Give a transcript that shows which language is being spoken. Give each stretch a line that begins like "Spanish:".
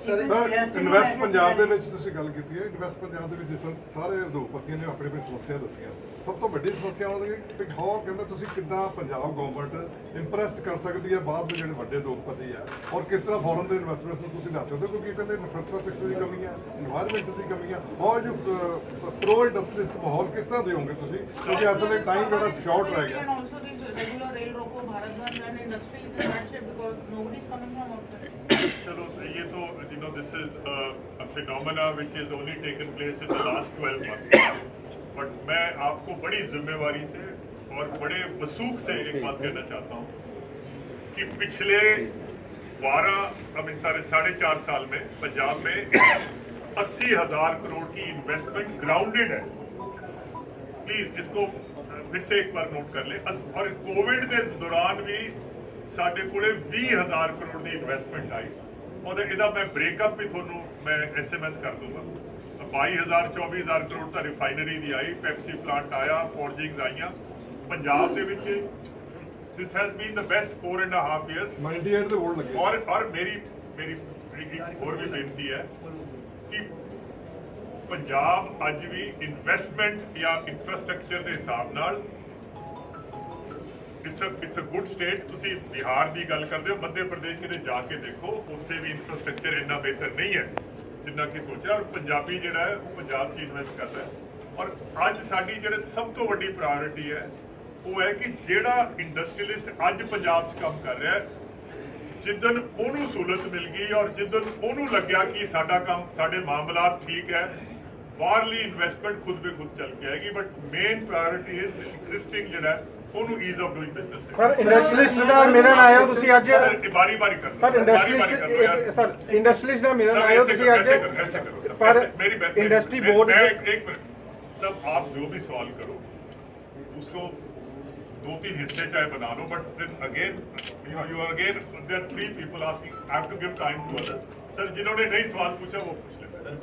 Punjabi: Sir invest Punjab ਦੇ ਵਿੱਚ ਤੁਸੀਂ ਗੱਲ ਕੀਤੀ ਹੈ। ਇਨਵੈਸਟ ਪੰਜਾਬ ਦੇ ਵਿੱਚ ਜਿਸ ਤਰ੍ਹਾਂ ਸਾਰੇ ਉਦਯੋਗਪਤੀਆਂ ਨੇ ਆਪਣੀ ਸਮੱਸਿਆ ਦੱਸੀਆਂ, ਸਭ ਤੋਂ ਵੱਡੀ ਸਮੱਸਿਆ ਉਹਨਾਂ ਦੀ ਕਿ ਹਾਓ ਕਹਿੰਦਾ ਤੁਸੀਂ ਕਿੱਦਾਂ ਪੰਜਾਬ ਗਵਰਨਮੈਂਟ ਇੰਪਰੈਸਡ ਕਰ ਸਕਦੀ ਹੈ ਬਾਹਰ ਦੇ ਜਿਹੜੇ ਵੱਡੇ ਉਦਯੋਗਪਤੀ ਆ ਔਰ ਕਿਸ ਤਰ੍ਹਾਂ ਫੋਰਨ ਦੇ ਇਨਵੈਸਟਮੈਂਟਸ ਨੂੰ ਤੁਸੀਂ ਲਾ ਸਕਦੇ ਹੋ ਕਿਉਂਕਿ ਕਹਿੰਦੇ ਇਨਫਰਾਸਟ੍ਰਕਚਰ ਦੀ ਕਮੀ ਹੈ, ਇਨਵਾਇਰਨਮੈਂਟ ਦੀ ਕਮੀ ਹੈ। ਬਹੁਤ ਜੋ ਪ੍ਰੋ ਇੰਡਸਟਰੀਜ਼ ਮਾਹੌਲ ਕਿਸ ਤਰ੍ਹਾਂ ਦੇਵੋਗੇ ਤੁਸੀਂ ਕਿਉਂਕਿ ਅਸਲ ਵਿੱਚ ਟਾਈਮ ਜਿਹੜਾ ਸ਼ਾਰਟ ਰਹਿ ਗਿਆ।
English: regular rail roko Bharat Bandh and industry is in bad shape because nobody is coming from outside.
Hindi: चलो ये तो
English: this is a phenomena which has only taken place in the last 12 months.
Hindi: But मैं आपको बड़ी जिम्मेवारी से और बड़े वसूख से एक बात कहना चाहता हूँ कि पिछले 4.5 साल में पंजाब में 80,000 करोड़ की इन्वेस्टमेंट ग्राउंडेड है। प्लीज इसको फिर से एक बार नोट कर ले। और कोविड के दौरान भी साढ़े कोले 20,000 करोड़ की इन्वेस्टमेंट आई और ਇਹਦਾ मैं ब्रेकअप भी ਤੁਹਾਨੂੰ मैं SMS कर दूंगा।
Punjabi: 22,000 24,000 करोड़ ਤਾਂ ਰਿਫਾਈਨਰੀ ਦੀ ਆਈ, ਪੈਪਸੀ ਪਲਾਂਟ ਆਇਆ, ਫੋਰਜਿੰਗਸ ਆਈਆਂ ਪੰਜਾਬ ਦੇ ਵਿੱਚ।
English: this has been the best 4.5 years
Punjabi: 98 ਦੇ ਵੋਟ ਲੱਗੇ।
Hindi: और मेरी एक और भी बेनती है कि
Punjabi: ਪੰਜਾਬ ਅੱਜ ਵੀ ਇਨਵੈਸਟਮੈਂਟ ਜਾਂ ਇਨਫਰਾਸਟ੍ਰਕਚਰ ਦੇ ਹਿਸਾਬ ਨਾਲ
English: It's a good state.
Punjabi: ਤੁਸੀਂ ਬਿਹਾਰ ਦੀ ਗੱਲ ਕਰਦੇ ਹੋ, ਮੱਧ ਪ੍ਰਦੇਸ਼ ਕਿਤੇ ਜਾ ਕੇ ਦੇਖੋ, ਉੱਥੇ ਵੀ ਇਨਫਰਾਸਟ੍ਰਕਚਰ ਇੰਨਾ ਬਿਹਤਰ ਨਹੀਂ ਹੈ ਜਿੰਨਾ ਕਿ ਸੋਚਿਆ। ਔਰ ਪੰਜਾਬੀ ਜਿਹੜਾ ਹੈ ਪੰਜਾਬ 'ਚ ਇਨਵੈਸਟ ਕਰਦਾ ਹੈ। ਔਰ ਅੱਜ ਸਾਡੀ ਜਿਹੜੇ ਸਭ ਤੋਂ ਵੱਡੀ ਪ੍ਰਾਇੋਰਟੀ ਹੈ ਉਹ ਹੈ ਕਿ ਜਿਹੜਾ ਇੰਡਸਟਰੀਅਲਿਸਟ ਅੱਜ ਪੰਜਾਬ 'ਚ ਕੰਮ ਕਰ ਰਿਹਾ ਹੈ ਜਿੱਦਨ ਉਹਨੂੰ ਸਹੂਲਤ ਮਿਲ ਗਈ ਔਰ ਜਿੱਦਨ ਉਹਨੂੰ ਲੱਗਿਆ ਕਿ ਸਾਡਾ ਕੰਮ ਸਾਡੇ ਮਾਮਲਾਤ ਠੀਕ ਹੈ ਬਾਹਰਲੀ ਇਨਵੈਸਟਮੈਂਟ ਖੁਦ ਬੇ ਖੁਦ ਚੱਲ ਕੇ ਆਏਗੀ।
English: but main priority is existing
Punjabi: ਜਿਹੜਾ ਉਹਨੂੰ
English: Ease of doing business.
Punjabi: Sir industrialist ਦਾ ਮਿਲਣ ਆਏ ਹੋ ਤੁਸੀਂ ਅੱਜ? ਬਾਰੀ ਕਰ ਸਰ ਇੰਡਸਟਰੀਅਲਿਸਟ ਸਰ ਇੰਡਸਟਰੀਅਲਿਸਟ ਦਾ ਮਿਲਣ ਆਏ ਹੋ ਤੁਸੀਂ ਅੱਜ?
Hindi: पर इंडस्ट्री बोर्ड एक मिनट सब आप जो भी सवाल करो उसको 2-3 हिस्से चाहे बना लो
English: But again you are again there are 3 people asking I have to give time to others।
Hindi: Sir जिन्होंने नहीं सवाल पूछा वो पूछ लेते हैं।